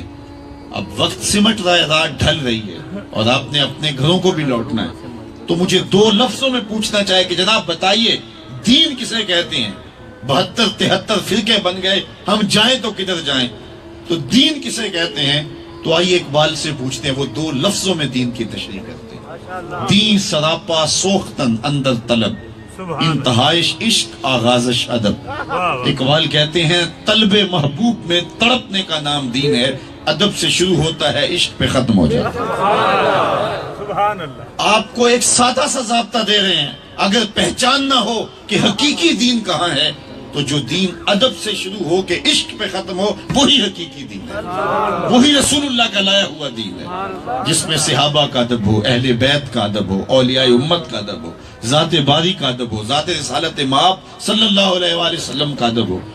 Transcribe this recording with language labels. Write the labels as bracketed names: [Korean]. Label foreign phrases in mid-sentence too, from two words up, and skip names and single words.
[Urdu] اب وقت سمٹ رہا ہے، رات ڈھل رہی ہے اور آپ نے اپنے گھروں کو بھی لوٹنا ہے، تو مجھے 2 لفظوں میں پوچھنا چاہے کہ جناب بتائیے دین کسے کہتے ہیں؟ 72 73 فرقے بن گئے، ہم جائیں تو کدھر جائیں؟ تو دین کسے کہتے ہیں؟ تو آئیے اقبال سے پوچھتے ہیں، وہ 2 لفظوں میں دین کی تشریح کرتے ہیں۔ [Persian] دین سراپا سوختن اندر طلب، انتہائش عشق آغازش ادب۔ [Urdu] اقبال کہتے ہیں طلب محبوب میں تڑپنے کا نام دین ہے، ادب سے شروع ہوتا ہے، عشق پہ ختم ہو جاتا ہے۔ آپ کو ایک سادہ سا ضابطہ دے رہے ہیں، اگر پہچان نہ ہو کہ حقیقی دین کہاں ہے تو تو جو دین ادب سے شروع ہو کے عشق پہ ختم ہو وہی حقیقی دین ہے، وہی رسول اللہ کا لایا ہوا دین ہے، جس میں صحابہ کا ادب ہو، اہل بیت کا ادب ہو، اولیاء امت کا ادب ہو، ذات باری کا ادب ہو، ذات رسالت مآب صلی اللہ علیہ وآلہ وسلم کا ادب ہو۔